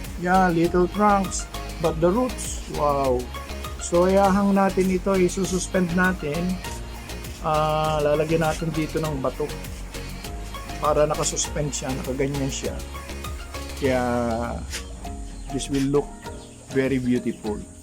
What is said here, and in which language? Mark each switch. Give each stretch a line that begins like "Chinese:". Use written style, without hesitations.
English: Yeah, little trunks, but the roots, wow.
Filipino: So ihahang natin ito, isususpend natin. Lalagyan natin dito ng bato para nakasuspend siya, nakaganyan siya. Kaya
English: this will look very beautiful.